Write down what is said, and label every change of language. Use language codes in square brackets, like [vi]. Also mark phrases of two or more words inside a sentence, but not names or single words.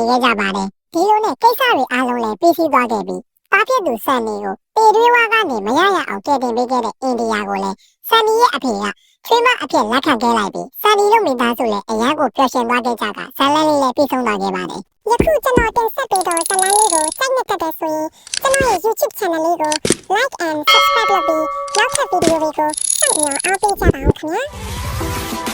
[my] ခဲ့ကြပါတယ်ဒီလိုနဲ့ကိစ္စတွေအားလုံးလည်းပြီးစီးသွားခဲ့ပြီးတားဖြစ်သူဆန်နီကိုပေတွေးဝါကနေမရရအောင်တည်တင်ပေးခဲ့တဲ့အိန္ဒိယကိုလည်းဆန်နီရဲ့အဖေကချွေးမအဖြစ်လက်ခံခဲ့လိုက်ပြီးဆန်နီတို့မိသားစုလည်းအရန်ကိုပျော်ရွှင်သွားခဲ့ကြတာဇာတ်လမ်းလေးလည်းပြီးဆုံးသွားခဲ့ပါတယ်ယခုကျွန်တော်တင်ဆက်ပေးတော့ဇာတ်လမ်းလေးကိုစိုက်နေတတ်တဲ့ဆိုရင်ကျွန်တော်ရဲ့ YouTube channel လေးကို [en] like and subscribe [my] လုပ်ပြီးနောက်ထပ်ဗီဒီယိုတွေကိုစောင့်မျှော်အားပေးကြပါဦးခင်ဗျာ